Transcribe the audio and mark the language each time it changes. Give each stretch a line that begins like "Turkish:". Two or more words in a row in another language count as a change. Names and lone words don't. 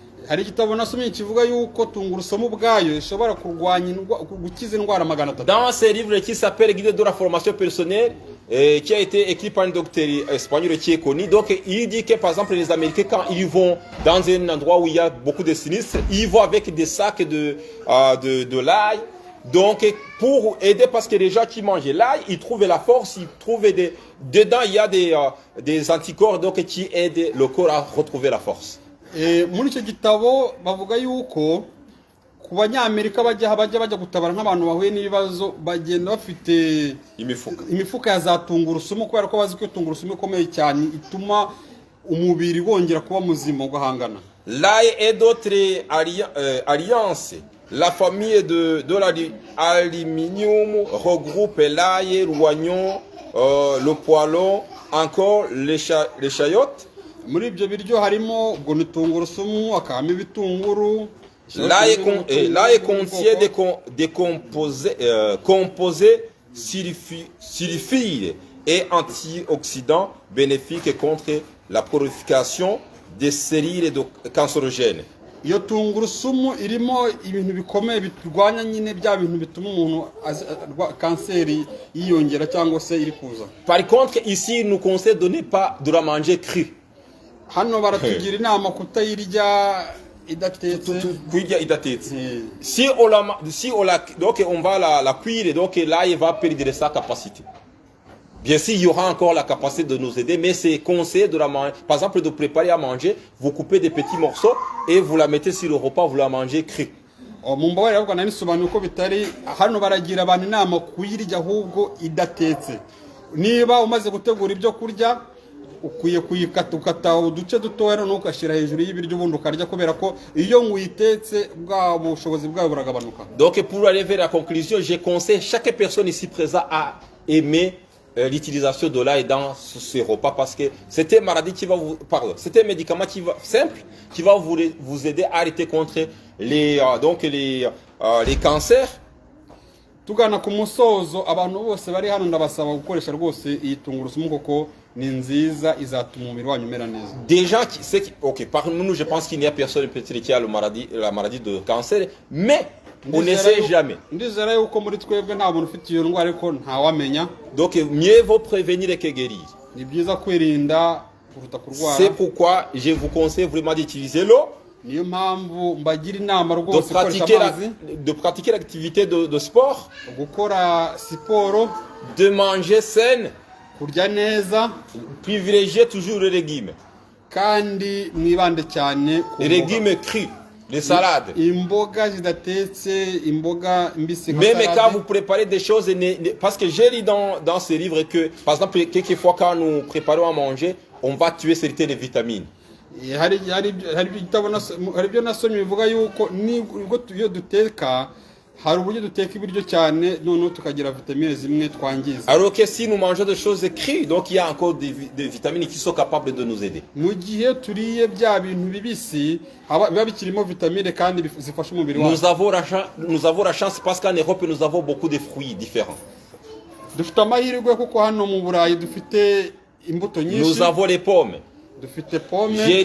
French: Dans ce livre qui s'appelle Guide de la formation personnelle, qui a été écrit par un docteur espagnol qui est connu, donc il dit que par exemple les Américains, quand ils vont dans un endroit où il y a beaucoup de sinistres, ils vont avec des sacs de l'ail. Donc pour aider, parce que les gens qui mangent l'ail, ils trouvent la force, ils trouvent dedans il y a des anticorps donc qui aident le corps à retrouver la force.
Kinyarwanda: Muri icyo gitabo bavuga yuko ku banyamerika bajya gutabara nk'abantu bahuye n'ibibazo bagenda bafite imifuka ya za tungurusumu kubera ko bazi ko tungurusumu ikomeye cyane ituma umubiri wongera kuba muzima ugahangana.
French: L'ail et d'autres alliances. La famille de l'aluminium regroupe l'ail, l'oignon, le poêlon, encore les chayotes.
Kinyarwanda: Muri ibyo biryo harimo ubwo ni tungurusumu, akabamo ibitunguru.
French: L'ail contient des composés sulfides et antioxydants bénéfiques contre la prolification des cellules cancérogènes.
Kinyarwanda: Iyo tungurusumu irimo ibintu bikomeye birwanya nyine bya bintu bituma umuntu kanseri yiyongera cyangwa se iri kuza.
French: Par contre, ici nous conseille de ne pas de la manger crue.
Kinyarwanda: Hano baratugira inama kutayirya idatetse.
French: Si on va la cuire, donc là il va perdre sa capacité. Bien sûr, il y aura encore la capacité de nous aider, mais c'est conseillé de la manger. Par exemple, de préparer à manger, vous coupez des petits morceaux et vous la mettez sur le repas, vous la mangez crue.
Kinyarwanda: Mumbabarira ahubwo nanisobanuye ko bitari hano baragira abantu inama kuyirya ahubwo idatetse. Niba umaze gutegura ibyo kurya ukwiye kuyikata uduce dutoya no ukashira hejuru y'ibiryo ubundi ukarya kubera ko iyo nguyitetse bwa bushobozi bwawe buragabanuka.
French: Donc pour arriver à la conclusion, je conseille chaque personne ici présente à aimer l'utilisation de l'ail dans ce repas parce que c'est une maladie qui va c'est un médicament simple qui va vous aider à lutter contre les cancers.
Kinyarwanda: Tugana ku musozo abantu bose bari hano ndabasaba gukoresha rwose iyi tungurusumu koko ni nziza izatuma umubiri wanyu umera neza.
French: Déjà OK, parmi nous je pense qu'il n'y a personne peut-être qui a la maladie de cancer, mais on ne sait jamais.
Kinyarwanda: Ndizera yuko muri twebwe nta muntu ufite iyo ndwara ariko nta wamenya.
French: Donc mieux vaut prévenir que guérir.
Kinyarwanda: Ni byiza kwirinda kuruta kurwara.
French: C'est pourquoi je vous conseille vraiment d'utiliser l'eau.
Kinyarwanda: Niyo mpamvu mbagira inama rwose
French: de pratiquer l'activité de sport,
Kinyarwanda: gukora siporo,
French: de manger sain,
Kinyarwanda: kurya neza,
French: privilégier toujours les légumes.
Kinyarwanda: Kandi mwibande cyane
French: ku légumes crus, les salades.
Kinyarwanda: Imboga zidatetse, imboga mbisi.
French: Même quand vous préparez des choses, parce que j'ai lu dans ce livre que, par exemple, quelquefois quand nous préparons à manger, on va tuer certaines vitamines.
Kinyarwanda: Hari ibyo nasomye bivuga yuko iyo duteka hari uburyo duteka ibiryo cyane noneho tukagira vitamine zimwe twangiza.
French: Alors que si nous mangeons des choses crues, donc il y a encore des vitamines qui sont capables de nous aider.
Kinyarwanda: Mu gihe turiye bya bintu bibisi biba bikirimo vitamine kandi zifasha umubiri wacu.
French: Nous avons la chance parce qu'en Europe nous avons beaucoup de fruits différents.
Kinyarwanda: Dufite amahirwe kuko hano mu Burayi dufite imbuto nyinshi.
French: Nous avons les pommes. J'ai